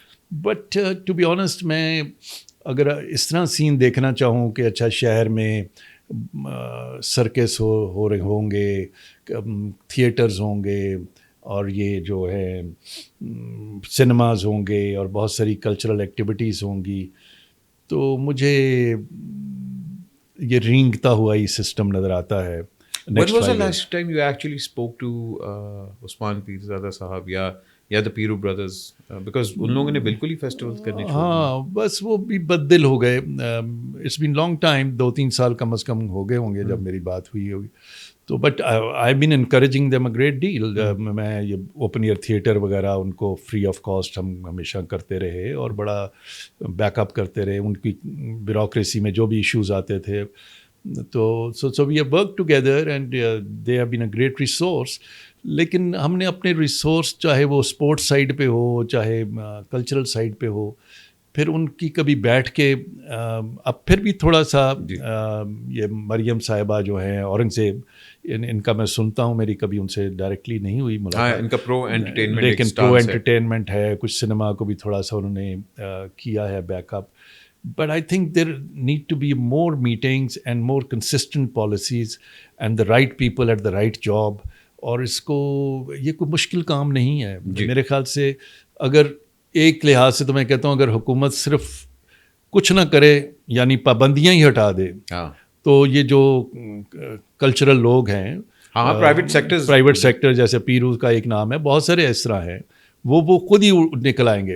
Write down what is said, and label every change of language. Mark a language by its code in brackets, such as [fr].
[en] but to be honest [ur] میں اگر اس طرح سین دیکھنا چاہوں کہ اچھا شہر میں سرکس ہو رہے ہوں گے، تھیٹرز ہوں گے، اور یہ جو ہے سنیماز ہوں گے، اور بہت ساری کلچرل ایکٹیویٹیز ہوں گی، تو مجھے یہ رینگتا ہوا ہی سسٹم نظر آتا ہے. [en] When was the last time you actually spoke to Usman Pirzada [ur] صاحب یا [en] the پیرو brothers? [ur] Because ان لوگوں نے بالکل ہی فیسٹیولز کرنے چھوڑ دیے. ہاں بس وہ بھی بد دل ہو گئے. [en] it's been long time, [ur] 2-3 سال کم از کم ہو گئے ہوں گے جب میری بات ہوئی ہوگی. [en] تو but I been encouraging them a great deal. [ur] میں یہ اوپن ایئر تھیٹر وغیرہ ان کو فری آف کاسٹ ہم ہمیشہ کرتے رہے اور بڑا بیک اپ کرتے رہے. ان کی بیوروکریسی میں جو بھی ایشوز آتے تھے تو [en] So we have work together and they have been a great resource. [ur] لیکن ہم نے اپنے ریسورس، چاہے وہ اسپورٹس سائڈ پہ ہو چاہے کلچرل سائڈ پہ ہو، پھر ان کی کبھی بیٹھ کے اب پھر بھی تھوڑا سا یہ مریم صاحبہ جو ہیں، اورنگزیب، ان کا میں سنتا ہوں، میری کبھی ان سے ڈائریکٹلی نہیں ہوئی ملاقات. ان کا پرو انٹرٹینمنٹ، لیکن پرو انٹرٹینمنٹ ہے. کچھ سنیما کو بھی تھوڑا سا انہوں نے کیا ہے back up. [en] But I think there need to be more meetings and more consistent policies and the right people at the right job. [ur] اور اس کو یہ کوئی مشکل کام نہیں ہے میرے خیال سے. اگر ایک لحاظ سے تو میں کہتا ہوں اگر حکومت صرف کچھ نہ کرے یعنی پابندیاں ہی ہٹا دے تو یہ جو کلچرل لوگ ہیں پرائیویٹ سیکٹر جیسے پیرو کا ایک نام ہے, بہت سارے اس طرح ہیں, وہ خود ہی نکل آئیں گے.